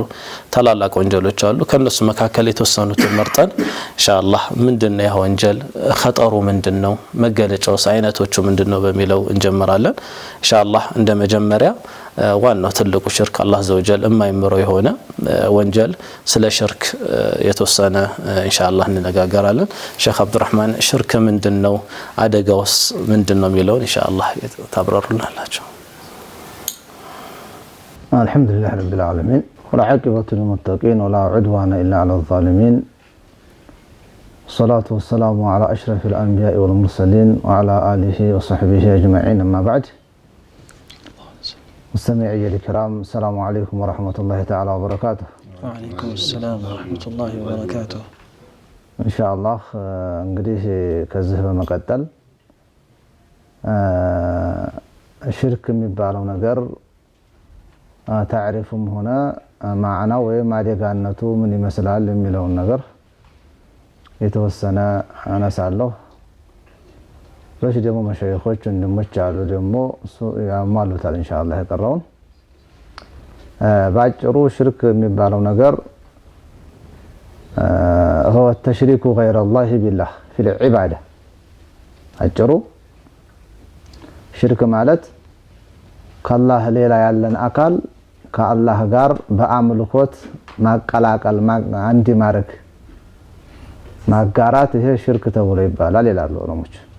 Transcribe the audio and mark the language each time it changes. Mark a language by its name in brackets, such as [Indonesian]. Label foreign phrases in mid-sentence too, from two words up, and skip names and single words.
[Amharic] ታላላቅ ወንጀሎች አሉ። ከነሱ መካከል የተወሰኑትን መርጠን ኢንሻአላህ ምንድነው ያ ወንጀል ኸጠሩ ምንድነው መገለጫውስ አይነቶቹ ምንድነው በሚለው እንጀምራለን ኢንሻአላህ። እንደ መጀመሪያ ዋናው ትልቁ ሽርክ አላህ ዘወጀል የማይምረው የሆነ ወንጀል ስለ ሽርክ የተወሰነ ኢንሻአላህ እንነጋገራለን። ሼክ አብዱራህማን ሽርክ ምንድነው አደጋውስ ምንድነው የሚለውን ኢንሻአላህ ታብራሩልናላችሁ። [Arabic] الحمد لله رب العالمين والعاقبة للمتقين ولا عدوان إلا على الظالمين والصلاة والسلام على أشرف الأنبياء والمرسلين وعلى آله وصحبه أجمعين أما بعد። مستمعي الكرام السلام عليكم ورحمة الله تعالى وبركاته. وعليكم السلام ورحمة الله وبركاته. إن شاء الله [Amharic] እንግዲህ ከዚህ በመቀጠል ሽርክ የሚባለው ነገር ታሪፉም ሆነ ማዕናው ወይም አደጋነቱ ምን ይመስላል የሚለውን ነገር የተወሰነ አነሳለሁ። በሽ ደግሞ መሻይኾች ወንድሞች አሉ ደግሞ ያሟሉታል ኢንሻአላህ የቀረውን። ባጭሩ ሽርክ የሚባለው ነገር [Arabic] هو التشريك غير الله بالله في العبادة። [Amharic] አጭሩ ሽርክ ማለት ከአላህ ሌላ ያለን አካል ከአላህ ጋር በአምልኮት ማቀላቀል አንድ ማድረግ ማጋራት፣ ይሄ ሽርክ ተብሎ ይባላል ይላሉ ዑለሞች።